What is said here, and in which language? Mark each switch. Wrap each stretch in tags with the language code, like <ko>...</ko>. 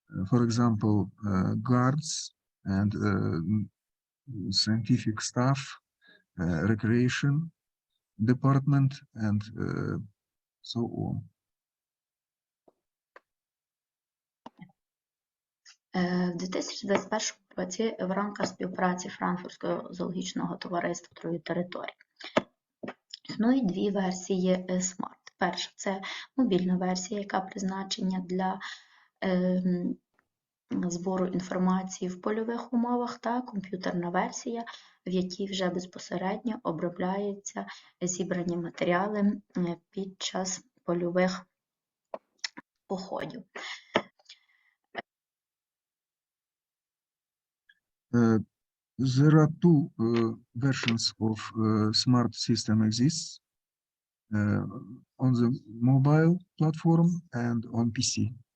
<en>For example, guards and scientific staff, recreation department, and so on.</en> <uk>В 2021 році в рамках співпраці Франкфуртського зоологічного товариства територій існують дві версії SMART. Перша – це мобільна версія, яка призначена для збору інформації в польових умовах, та комп'ютерна версія, в якій вже безпосередньо обробляються зібрані матеріали під час польових походів.</uk> <en>There are two versions of smart system exists on the mobile platform and on PC.</en>